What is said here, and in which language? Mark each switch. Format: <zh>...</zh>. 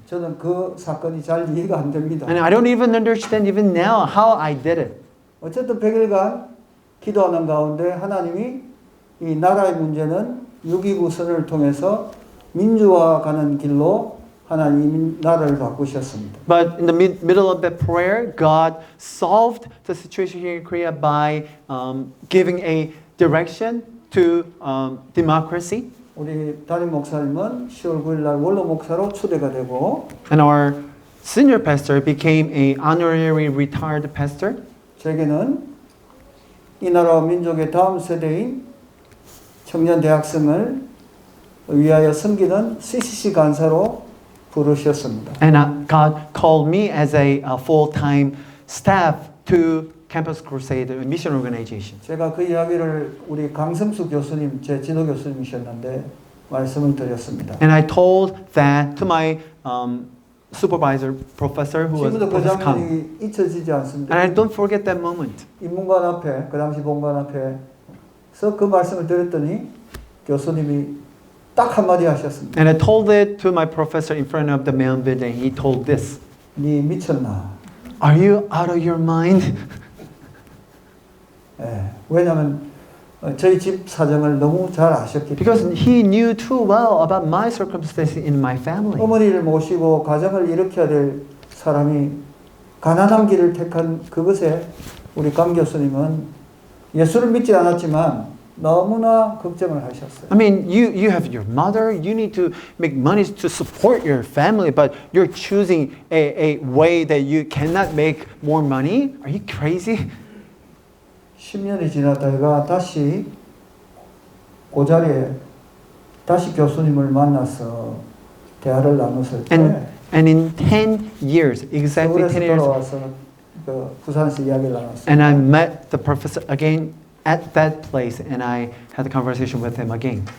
<ko>저는 그 사건이 잘 이해가 안 됩니다.</ko> <en>And I don't even understand even now how I did it.</en> <ko>어쨌든 100일간 기도하는 가운데 하나님이 이 나라의 문제는 6.29 선언을 통해서 민주화가는 길로 하나님 나라를 바꾸셨습니다.</ko> <en>But in the middle of that prayer, God solved the situation here in Korea by giving a direction to democracy.</en> <ko>우리 담임 목사님은 10월 9일 날 원로 목사로 추대가 되고</ko> <en>And our senior pastor became a honorary retired pastor.</en> <ko>제게는 이 나라와 민족의 다음 세대인 청년 대학생을 위하여 섬기는 CCC 간사로 부르셨습니다.</ko> <en>And God called me as a full-time staff to Campus Crusade Mission Organization.</en> <ko>제가 그 이야기를 우리 강성수 교수님, 제 지도 교수님이셨는데 말씀을 드렸습니다.</ko> <en>And I told that to my supervisor, professor, who was</en> <ko>지금도 그</ko> <en>Professor Kang.</en> <ko>장면이 잊혀지지 않습니다.</ko> <en>And I don't forget that moment.</en> <ko>인문관 앞에, 그 당시 본관 앞에서 그 말씀을 드렸더니 교수님이 딱 한마디 하셨습니다.</ko> <en>And I told it to my professor in front of the main building. He told this,</en> <ko>네 미쳤나?</ko> <en>"Are you out of your mind?"</en> <ko>예, 왜냐하면 저희 집 사정을 너무 잘 아셨기</ko> <en>Because</en> <ko>때문에</ko> <en>he knew too well about my circumstances in my family.</en> <ko>어머니를 모시고 가정을 일으켜야 될 사람이 가난한 길을 택한 그것에 우리 강 교수님은 예수를 믿지 않았지만 너무나 걱정을 하셨어요.</ko> <en>I mean, you have your mother, you need to make money to support your family, but you're choosing a way that you cannot make more money? Are you crazy?</en> <ko>10년이 지났다가 다시 그 자리에 다시 교수님을 만나서 대화를 나눴을 때</ko> <en>And in 10 years, exactly 10</en> <ko>서울에서</ko> <en>years,</en> <ko>돌아와서 그 부산에서 이야기를 나눴어요.</ko> <en>and I met the professor again at that place, and I had a conversation with him again.</en>